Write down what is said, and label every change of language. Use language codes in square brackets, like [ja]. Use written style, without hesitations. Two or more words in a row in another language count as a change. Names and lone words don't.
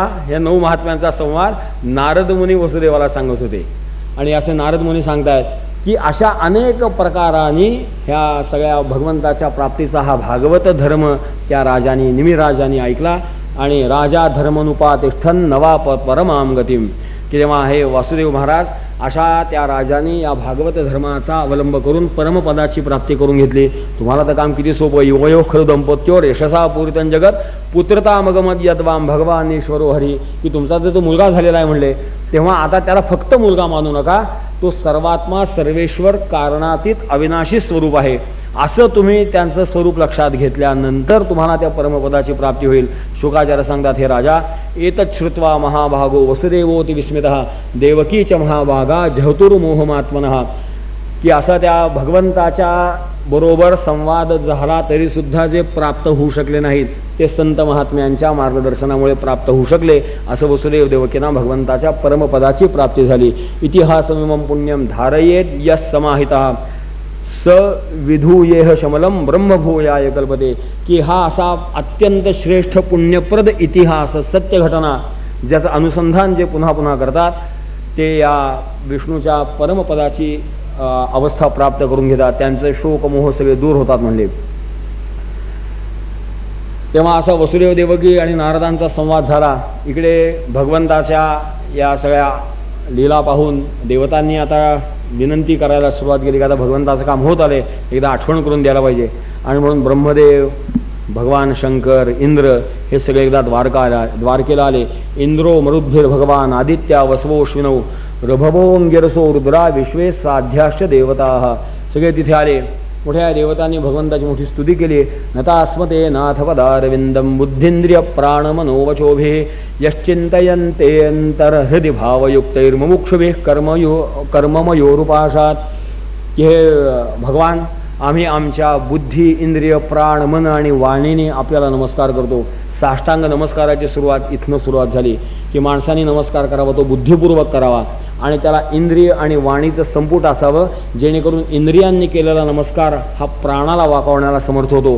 [mr] या 9 महात्म्यांचा संवाद नारद मुनी वसुदेवाला सांगत होते आणि असे नारद मुनी सांगतायत की अशा अनेक प्रकारांनी ह्या सगळ्या भगवंताच्या प्राप्तीचा हा भागवत धर्म त्या राजांनी निमिराजांनी ऐकला आणि [sa] राजा धर्मनुपातिष्ठन नवा परमाम गतिम. [mr] की तेव्हा हे वासुदेव महाराज अशा त्या राजाने या भागवत धर्माचा अवलंब करून परमपदाची प्राप्ती करून घेतली. तुम्हाला तर काम किती सोपं. [sa] युवयो खरु दंपत्योर यशसा पूरितन जगत पुत्रता मगमत यद्वाम भगवान ईश्वरो हरी. [mr] की तुमचा जर तो मुलगा झालेला आहे म्हणले तेव्हा आता त्याला फक्त मुलगा मानू नका, तो सर्वात्मा सर्वेश्वर कारणातीत अविनाशी स्वरूप आहे असं तुम्ही त्यांचं स्वरूप लक्षात घेतल्यानंतर तुम्हाला त्या परमपदाची प्राप्ती होईल. शुकाचार्य सांगतात [sa] हे राजा एतत् श्रुत्वा महाभागो वसुदेवोति विस्मितः देवकीच महाभागा जहतुर्मोहमात्मनः. [mr] की असा त्या भगवंताच्या बरोबर संवाद झाला तरी सुद्धा जे प्राप्त होऊ शकले नाहीत ते संत महात्म्यांच्या मार्गदर्शनामुळे प्राप्त होऊ शकले. असं वसुदेव देवकींना भगवंताच्या परमपदाची प्राप्ती झाली. [sa] इतिहासमिमं पुण्यम धारयेत यस् समाहितः स विधूयेह शमलम ब्रह्मभूयाय कल्पते. [mr] की हा असा अत्यंत श्रेष्ठ पुण्यप्रद इतिहास सत्य घटना ज्याचं अनुसंधान जे पुन्हा पुन्हा करतात ते या विष्णूच्या परमपदाची अवस्था प्राप्त करून घेतात. त्यांचे शोक मोह सगळे दूर होतात म्हणले. तेव्हा असा वसुदेव देवकी आणि नारदांचा संवाद झाला. इकडे भगवंताच्या या सगळ्या लीला पाहून देवतांनी आता विनंती करायला सुरुवात केली की आता भगवंताचं काम होत आले, एकदा आठवण करून द्यायला पाहिजे. आणि म्हणून ब्रह्मदेव भगवान शंकर इंद्र हे सगळे एकदा द्वारकेला आले. [sa] इंद्रो मरुद्भिर भगवान आदित्या वसवो श्विनौ रभभोंगिरसो रुद्रा विश्वे साध्याश्च देवता. [mr] सगळे तिथे आले. मोठ्या देवतांनी भगवंताची मोठी स्तुती केली. [sa] नतास्मते नाथ पदारविंदम बुद्धींद्रिय प्राणमनोवचोभे यश्चिंतयन्ते अंतर्हृदि भावयुक्तैर्मुमुक्षुभिः कर्ममयोरुपाशात. [mr] हे भगवान, आम्ही आमच्या बुद्धी, इंद्रिय, प्राण, मन आणि वाणीने आपल्याला नमस्कार करतो. साष्टांग नमस्काराची सुरुवात इथनं सुरुवात झाली की माणसाने नमस्कार करावा तो बुद्धिपूर्वक करावा आणि त्याला इंद्रिय आणि वाणीचं संपुट असावं, जेणेकरून इंद्रियांनी केलेला नमस्कार हा प्राणाला वाकावण्याला समर्थ होतो.